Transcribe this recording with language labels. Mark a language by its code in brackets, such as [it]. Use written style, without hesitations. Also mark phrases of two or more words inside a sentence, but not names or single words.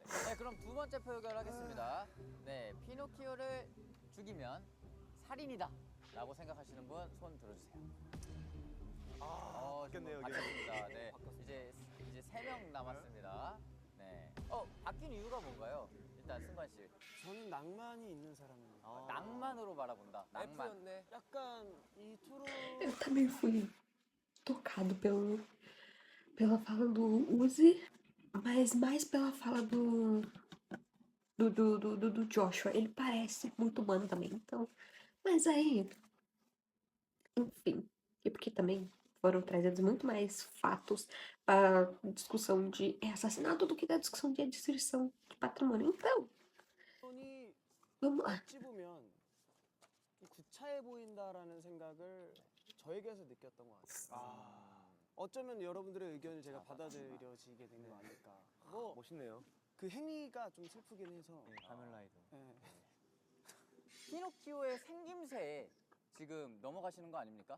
[ko] 네, 그럼 두 번째 표결 하겠습니다. 네, 피노키오를 죽이면 살인이다 라고 생각하시는 분 손 들어주세요. 바뀌었네요, 이게. 바뀌었습니다. 네, 이제 3명 남았습니다. 네. 바뀐 이유가 뭔가요? 일단 승관 씨. 저는 낭만이 있는 사람입니다. 낭만으로 바라본다. 낭만. F였네. 약간 이 토론 [pt] Eu também fui tocado pela fala do Uzi, mas mais pela fala do Joshua. Ele parece muito humano também, então. Mas aí, enfim, e porque também foram trazidos muito mais fatos para discussão de assassinato do que da discussão de destruição de patrimônio. Então, [ko] 이 [pt] vamos lá. [ko] 어찌 보면 구차해 보인다라는 생각을 저에게서 느꼈던 것 같아요. 어쩌면 여러분들의 의견을 제가 받아들여지게 된 거 아닐까. 뭐 멋있네요. 그 행위가 좀 슬프긴 해서. 가면라이더. 네. 피노키오의 생김새에 지금 넘어가시는 거 아닙니까?